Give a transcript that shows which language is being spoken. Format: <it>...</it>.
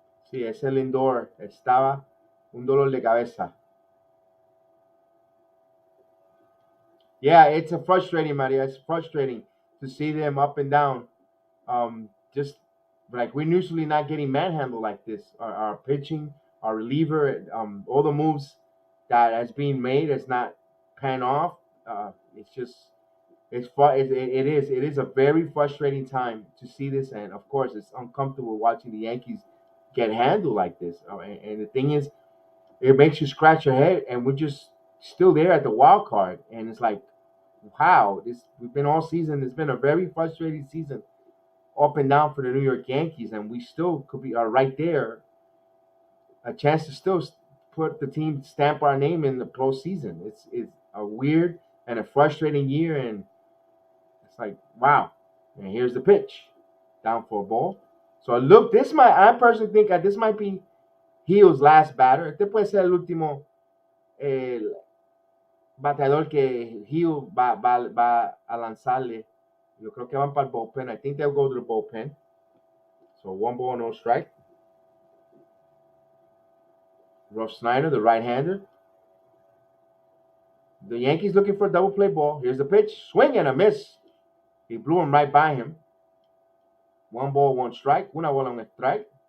<es>Sí, ese Lindor estaba un dolor de cabeza.</es> <en>Yeah, it's a frustrating, Maria. It's frustrating to see them up and down. Just like we're usually not getting manhandled like this. Our pitching, our reliever, all the moves that has been made has not pan off. It's just it is a very frustrating time to see this, and of course, it's uncomfortable watching the Yankees get handled like this. And the thing is, it makes you scratch your head, and we're just still there at the wild card, and it's like, wow, this we've been all season. It's been a very frustrating season, up and down for the New York Yankees, and we still could be are right there, a chance to still put the team stamp our name in the postseason. It's a weird and a frustrating year, and it's like wow. And here's the pitch, down for a ball. So look, I personally think that this might be Hill's last batter.</en> <es>Este puede ser el último bateador que Hill va a lanzarle. Yo creo que van para el bullpen.</es> <en>I think they'll go to the bullpen. So 1 ball, no strike. Rough Snyder, the right-hander. The Yankees looking for a double play ball. Here's the pitch. Swing and a miss. He blew him right by him. 1 ball, 1 strike.</en> <es>Una bola, un strike.</es>